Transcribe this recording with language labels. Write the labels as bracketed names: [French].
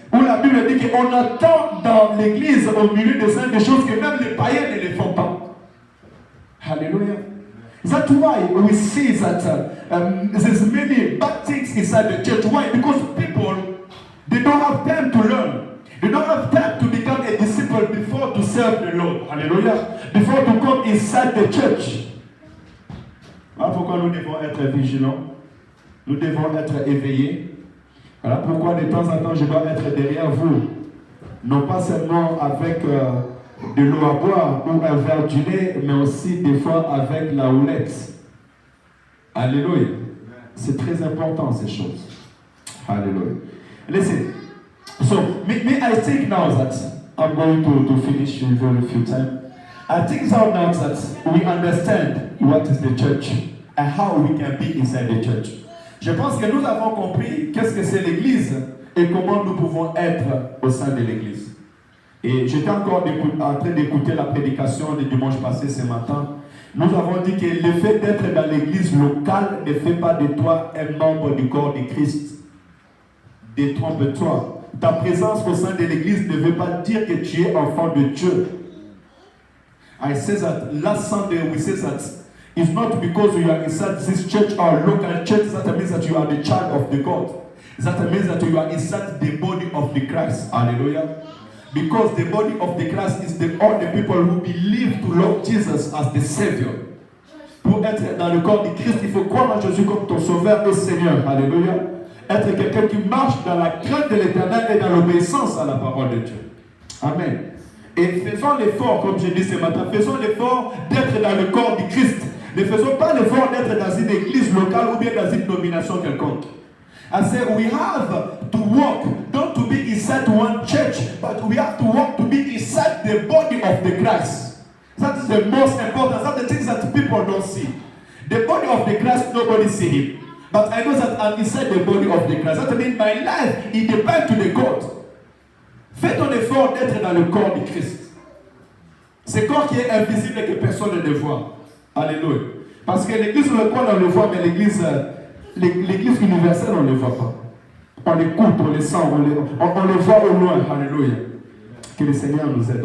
[French] Où la Bible dit qu'on attend dans l'Église, au milieu de ça, des choses que même les païens ne les font pas. [English] Hallelujah. That's why we see that there's many bad things inside the church. Why? Because people, they don't have time to learn. They don't have time to become a disciple before to serve the Lord. Hallelujah. Before to come inside the church. [French] Voilà pourquoi nous devons être vigilants. Nous devons être éveillés. Voilà pourquoi de temps en temps je dois être derrière vous. Non pas seulement avec de l'eau à boire ou un verre du lait, mais aussi des fois avec la houlette. Alléluia. C'est très important ces choses. [English] Hallelujah. Listen. So, me I think now that I'm going to finish in very few time. I think now that we understand what is the church and how we can be inside the church. [French] Je pense que nous avons compris qu'est-ce que c'est l'église et comment nous pouvons être au sein de l'église. Et j'étais encore en train d'écouter la prédication du dimanche passé ce matin. Nous avons dit que le fait d'être dans l'église locale ne fait pas de toi un membre du corps de Christ. Détrompe-toi. Ta présence au sein de l'église ne veut pas dire que tu es enfant de Dieu. [English] I said that last Sunday we said that it's not because you are inside this church or local church that means that you are the child of the God. That means that you are inside the body of the Christ. Hallelujah. Because the body of the Christ is all the people who believe to love Jesus as the Savior. [French] Pour être dans le corps de Christ, il faut croire en Jésus comme ton Sauveur et Seigneur. Alléluia. Être quelqu'un qui marche dans la crainte de l'Éternel et dans l'obéissance à la parole de Dieu. Amen. Et faisons l'effort, comme j'ai dit ce matin, faisons l'effort d'être dans le corps du Christ. Ne faisons pas l'effort d'être dans une église locale ou bien dans une domination quelconque. [English] I say we have to walk, not to be inside one church, but we have to walk to be inside the body of the Christ. That is the most important. That's the things that people don't see. The body of the Christ, nobody see him. But I know that I'm inside the body of the Christ. That means my life, it depends to the God. [French] Fais ton effort d'être dans le corps du Christ. Ce corps qui est invisible et que personne ne le voit. Alléluia. Parce que l'église locale, on le voit, mais l'église universelle, on ne le voit pas. On l'écoute, on le sent, on le voit au loin. Alléluia. Que le Seigneur nous aide.